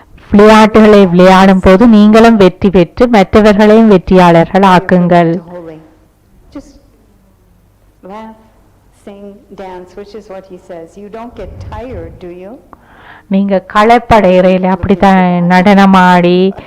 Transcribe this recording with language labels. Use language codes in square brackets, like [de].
[ta] விளையாட்டுகளை விளையாடும் போது நீங்களும் வெற்றி பெற்று மற்றவர்களையும் வெற்றியாளர்கள் ஆக்குங்கள். [en] Holy. Just laugh, sing, dance, which is what he says. You don't get tired, do you? [ta] நீங்க களைப்படையிறையில அப்படித்தான் நடனமாடி